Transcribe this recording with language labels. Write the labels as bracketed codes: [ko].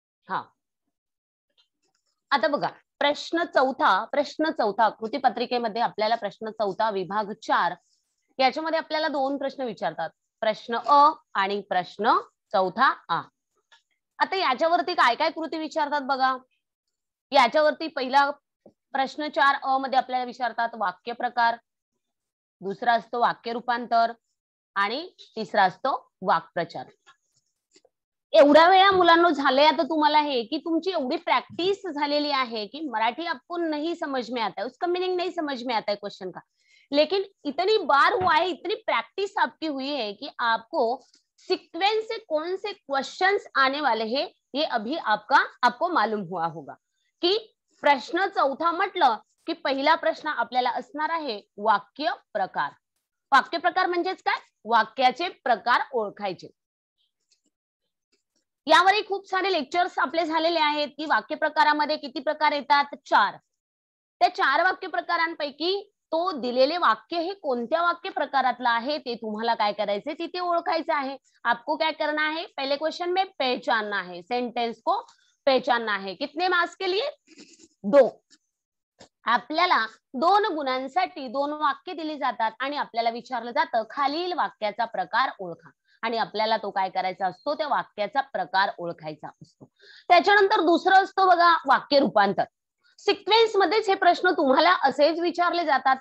[mr] हा, आता बघा, प्रश्न चौथा कृतीपत्रिकेमध्ये आपल्याला प्रश्न चौथा विभाग 4 याच्यामध्ये आपल्याला 2 प्रश्न विचारतात, प्रश्न अ आणि प्रश्न चौथा आ. आता याच्यावरती काय काय कृती विचारतात बघा. याच्यावरती पहिला प्रश्न 4 अ मध्ये आपल्याला विचारतात वाक्य प्रकार, दुसरा असतो वाक्य रूपांतर आणि तिसरा असतो वाक्प्रचार. एवढ्या वेळा मुलांनो झाले आता तुम्हाला हे की तुमची एवढी प्रैक्टिस झालेली [hi] है कि मराठी आपको नहीं समझ में आता है, उसका मीनिंग नहीं समझ में आता है क्वेश्चन का, लेकिन इतनी बार हुआ है, इतनी प्रैक्टिस आपकी हुई है कि आपको सीक्वेंस से कौन से क्वेश्चंस आने वाले हैं ये अभी आपको मालूम हुआ होगा. [mr] कि प्रश्न चौथा म्हटलं की पहिला प्रश्न आपल्याला असणार आहे वाक्य प्रकार. वाक्य प्रकार म्हणजेच काय, वाक्याचे प्रकार ओळखायचे. यावरही खूप सारे लेक्चर्स आपले झालेले आहेत की वाक्य प्रकारामध्ये किती प्रकार येतात, 4. त्या 4 वाक्य प्रकारांपैकी तो दिलेले वाक्य हे कोणत्या वाक्य प्रकारातला आहे ते तुम्हाला काय करायचे, तिथे ओळखायचं आहे. [hi] आपको क्या करना है, पहले क्वेश्चन में पहचानना है, सेंटेंस को पहचानना है. कितने मार्क्स के लिए, 2. [mr] आपल्याला 2 गुणांसाठी 2 वाक्य दिली जातात आणि आपल्याला विचारलं जातं खालील वाक्याचा प्रकार ओळखा आणि आपल्याला तो काय करायचा असतो, त्या वाक्याचा प्रकार ओळखायचा असतो. त्याच्यानंतर दुसरं असतो बघा वाक्य रूपांतर. सिक्वेन्स मध्येच हे प्रश्न तुम्हाला असेच विचारले जातात.